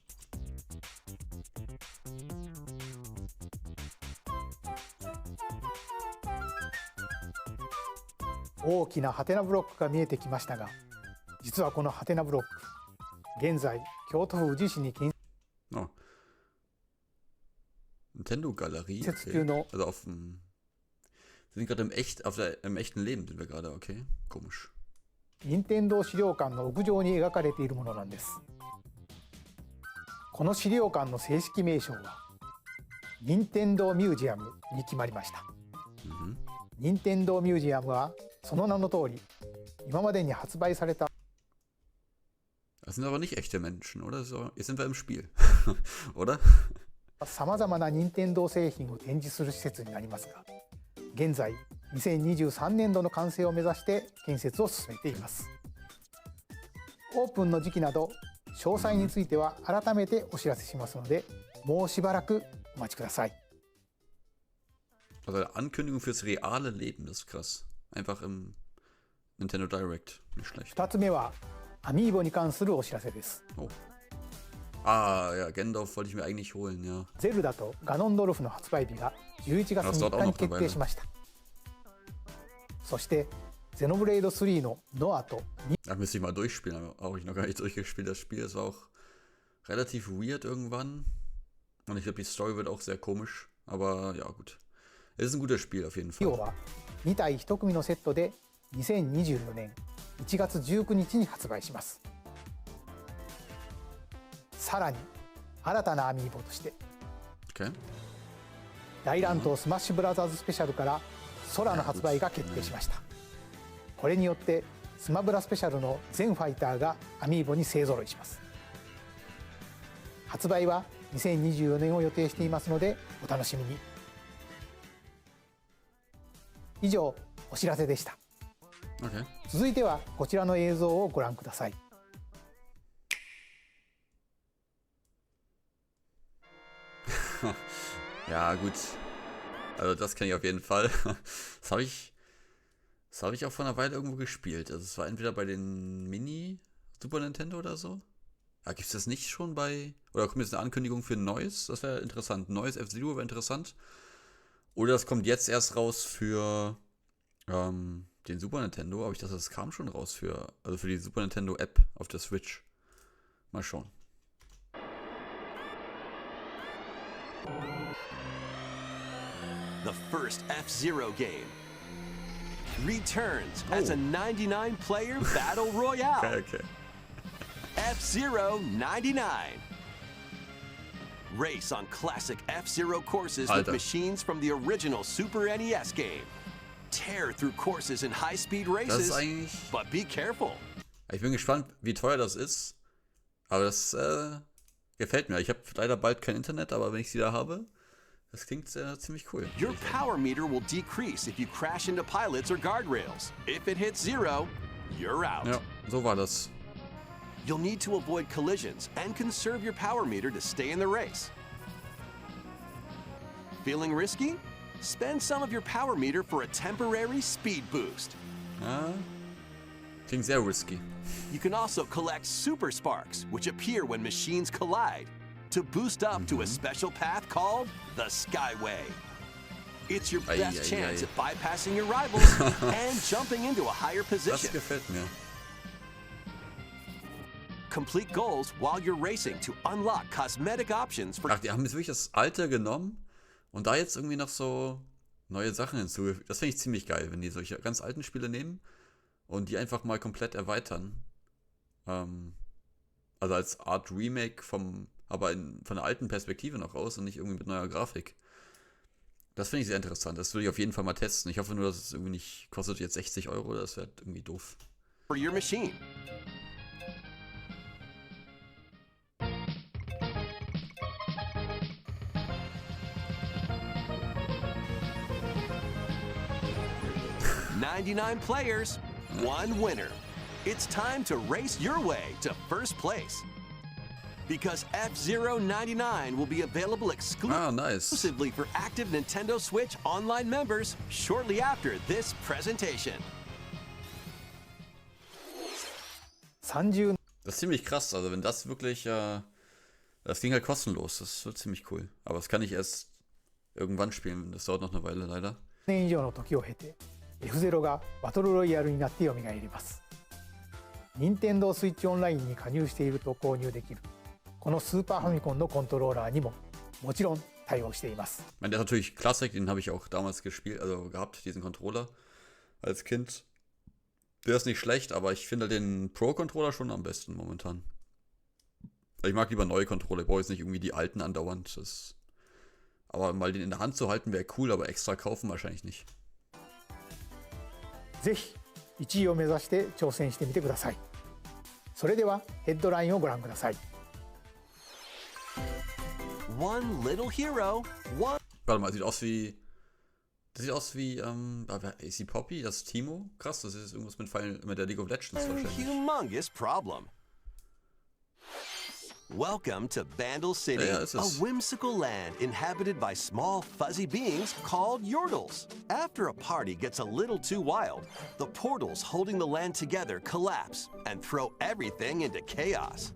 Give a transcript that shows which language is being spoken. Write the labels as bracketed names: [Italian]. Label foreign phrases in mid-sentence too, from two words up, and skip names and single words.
[Japanese] 大きなハテナブロックが見えてきましたが、実はこのハテナブロック、現在京都府宇治市に建 Oh. [German] Nintendo Galerie. [Japanese] 設中の [German] Also auf dem sind gerade im echten Leben sind wir gerade, okay? Komisch. [Japanese] 任天堂資料館の屋上に描かれているものなんです。この資料館の正式名称は任天堂ミュージアムに決まりました。任天堂ミュージアムはその名の通り今までに発売された [German] Das sind aber nicht echte Menschen, oder? Jetzt sind wir im Spiel, oder? [Japanese] さまざまな任天堂製品を展示する施設になりますが、現在2023年度の完成を目指して建設を進めています。オープンの時期など詳細については改めてお知らせしますので、もうしばらくお待ちください。 [German] Also eine Ankündigung fürs reale Leben, das ist krass. Einfach im Nintendo Direct, nicht schlecht. [Japanese] 2つ目はアミーボに関するお知らせです。 Oh. [German] Ah, ja, Gendorf wollte ich mir eigentlich holen, ja. [Japanese] ゼルダとガノンドルフの発売日が11月3日に決定しました。そしてゼノブレイド3のノアと [German] Da müsste ich mal durchspielen, aber auch ich noch gar nicht durchgespielt. Das Spiel ist auch relativ weird irgendwann. Und ich glaube, die Story wird auch sehr komisch. Aber ja, gut. Es ist ein gutes Spiel auf jeden Fall. [Japanese] 今日は2体1組のセットで2024年1月19日に発売します。さらに新たなアミーボとして、 [German] Okay. [Japanese] 大乱闘スマッシュブラザーズスペシャルから空の発売が決定しました。これによってスマブラスペシャルの全ファイターがアミーボに勢ぞろいします。発売は2024年を予定していますのでお楽しみに。以上お知らせでした。 [German] Okay. [Japanese] 続いてはこちらの映像をご覧ください。 [German] Ja, gut. Also das kenne ich auf jeden Fall. Das habe ich auch vor einer Weile irgendwo gespielt. Also es war entweder bei den Mini Super Nintendo oder so. Ja, gibt es das nicht schon bei... Oder kommt jetzt eine Ankündigung für ein neues? Das wäre interessant. Ein neues F-Zero wäre interessant. Oder das kommt jetzt erst raus für den Super Nintendo. Aber ich dachte, das kam schon raus für die Super Nintendo App auf der Switch. Mal schauen. [English] The first F-Zero game returns as a 99-player battle royale. [German] Okay. [English] F-Zero 99. Race on classic F-Zero courses with machines from the original Super NES game. Tear through courses in high-speed races, but be careful. [German] Ich bin gespannt, wie teuer das ist. Aber das gefällt mir. Ich habe leider bald kein Internet, aber wenn ich sie da habe, das klingt ziemlich cool. [English] Your power meter will decrease if you crash into pilots or guardrails. If it hits 0, you're out. [German] Ja, so war das. [English] You'll need to avoid collisions and conserve your power meter to stay in the race. Feeling risky? Spend some of your power meter for a temporary speed boost. [German] Klingt sehr risky. [English] You can also collect super sparks, which appear when machines collide, to boost up to a special path called the Skyway. It's your best chance at bypassing your rivals and jumping into a higher position. [German] Das gefällt mir. [English] Complete goals while you're racing to unlock cosmetic options for... [German] Ach, die haben jetzt wirklich das Alte genommen und da jetzt irgendwie noch so neue Sachen hinzugefügt. Das finde ich ziemlich geil, wenn die solche ganz alten Spiele nehmen und die einfach mal komplett erweitern. Also als Art Remake von der alten Perspektive noch aus und nicht irgendwie mit neuer Grafik. Das finde ich sehr interessant. Das würde ich auf jeden Fall mal testen. Ich hoffe nur, dass es irgendwie nicht kostet jetzt 60 €. Das wäre irgendwie doof. [English] For your machine. "99 players, 1 winner. It's time to race your way to first place. Because F-Zero 99 will be available exclusively for active Nintendo Switch Online members shortly after this presentation." [German] Das ist ziemlich krass, also wenn das wirklich, das ging halt kostenlos, das wird ziemlich cool. Aber das kann ich erst irgendwann spielen, das dauert noch eine Weile leider. [Japanese] 年以上の時を経て F-Zero がバトルロイヤルになって蘇ります。任天堂スイッチオンラインに加入していると購入できるこのスーパーファミコンのコントローラーにももちろん対応しています。 [German] Ich meine, der ist natürlich Klassik, den habe ich auch damals gespielt, also gehabt, diesen Controller als Kind. Der ist nicht schlecht, aber ich finde den Pro-Controller schon am besten momentan. Ich mag lieber neue Controller, ich brauche jetzt nicht irgendwie die alten andauernd. Aber mal den in der Hand zu halten wäre cool, aber extra kaufen wahrscheinlich nicht. [Japanese] ぜひ1位を目指して挑戦してみてください。それではヘッドラインをご覧ください。 [English] One little hero, one. [German] Warte mal, sieht aus wie. Das sieht aus wie, ist die Poppy? Das ist Timo? Krass, das ist irgendwas mit der League of Legends wahrscheinlich. [English] Humongous problem. Welcome to Bandle City, [German] Ja, [English] a whimsical land inhabited by small, fuzzy beings called Yordles. After a party gets a little too wild, the portals holding the land together collapse and throw everything into chaos.